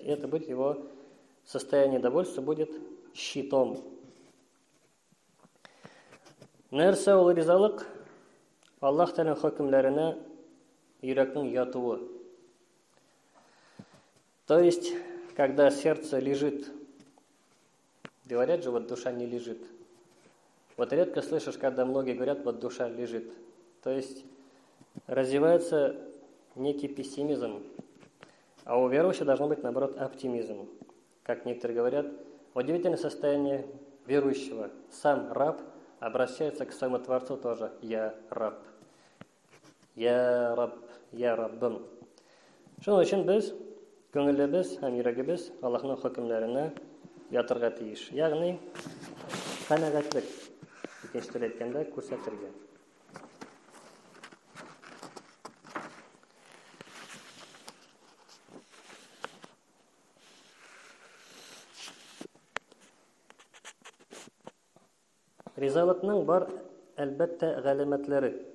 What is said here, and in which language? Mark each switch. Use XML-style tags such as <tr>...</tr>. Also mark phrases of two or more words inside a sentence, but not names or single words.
<ru>И это будет его состояние довольства, будет щитом.</ru> <tt>Нәрсә ул ризалык? Аллаһ Тәгалә хөкемләренә йөрәкнең ятуы.</tt> <ru>То есть, когда сердце лежит, говорят же, вот душа не лежит. Вот редко слышишь, когда многие говорят, вот душа лежит. То есть, развивается некий пессимизм, а у верующего должно быть, наоборот, оптимизм. Как некоторые говорят, удивительное состояние верующего. Сам раб обращается к своему Творцу тоже. Я раб. Я раб. Я раббым.</ru> <tt>Шуның өчен без, күңелебез һәм йөрәгебез Аллаһның хөкемләренә ятырга тиеш. Ягъни, канәгатьлек. Икенче телдә әйткәндә, күрсәтергә. Ризалыкның бар, әлбәттә, галәмәтләре.</tt>